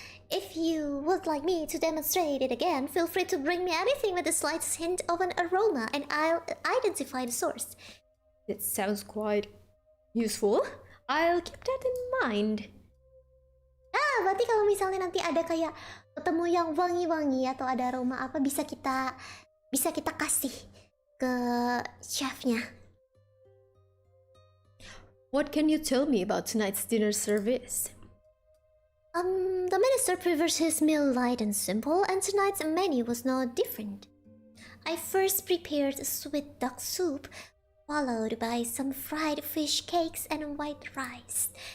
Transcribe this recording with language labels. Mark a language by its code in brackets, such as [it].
[en] If you would like me to demonstrate it again, feel free to bring me anything with the slightest hint of an aroma and I'll identify the source. That sounds quite useful. I'll keep that in mind. [id] Berarti kalau misalnya nanti ada kayak ketemu yang wangi-wangi atau ada aroma apa bisa kita kasih ke chefnya. [en] What can you tell me about tonight's dinner service? The minister prefers his meal light and simple, and tonight's menu was no different. I first prepared a sweet duck soup, followed by some fried fish cakes and white rice.